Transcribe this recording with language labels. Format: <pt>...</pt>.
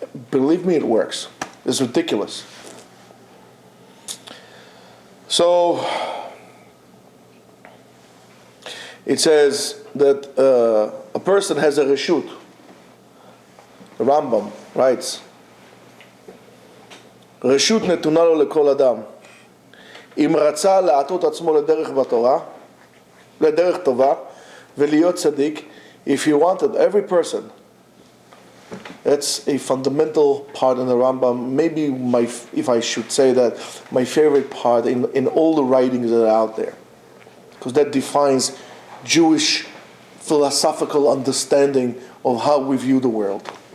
<en>Believe me, it works. It's ridiculous. So, it says that a person has a reshut. The Rambam writes,</en> <he>רשות נתונה לו לכל אדם. אם רצה להטות עצמו לדרך בתורה, לדרך טובה, ולהיות צדיק,</he> <en>if you wanted every person, that's a fundamental part in the Rambam. Maybe if I should say that, my favorite part in all the writings that are out there, because that defines Jewish philosophical understanding of how we view the world.</en>